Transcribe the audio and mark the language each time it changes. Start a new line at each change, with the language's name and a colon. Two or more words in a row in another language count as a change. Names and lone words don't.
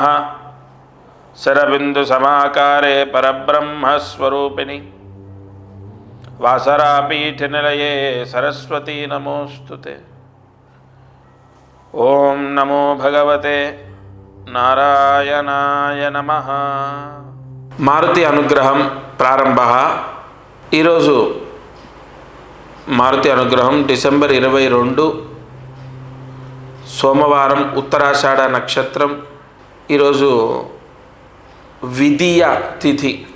Sanskrit: शरबिन्दुसमाकारे परब्रह्मस्वरूपिणि वासरापीठनिलये सरस्वती नमोस्तुते। ओं नमो भगवते नारायणाय नमः।
Telugu: మారుతి అనుగ్రహం ప్రారంభ. ఈరోజు మారుతి అనుగ్రహం డిసెంబర్ 22 సోమవారం, ఉత్తరాషాఢ నక్షత్రం. ఈరోజు విధియ తిథి.